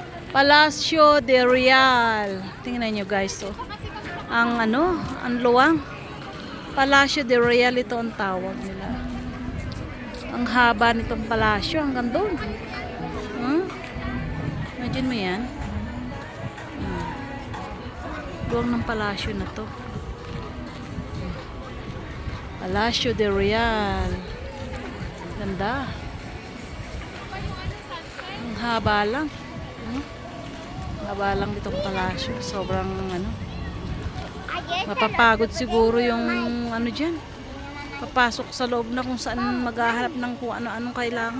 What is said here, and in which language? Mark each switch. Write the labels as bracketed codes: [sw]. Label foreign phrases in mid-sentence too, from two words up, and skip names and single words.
[tl] Palacio de Real. Tingnan nyo guys, oh. Ang ano, ang luwang. Palacio de Real, ito ang tawag nila. Ang haba nitong palasyo hanggang doon. Imagine mo yan. Luwang ng palasyo na to. Palacio de Real. Ganda. Ang haba lang. Haba lang itong palasyo. Sobrang ano. Mapapagod siguro yung ano dyan. Papasok sa loob na kung saan maghahanap ng kung ano-anong kailangan.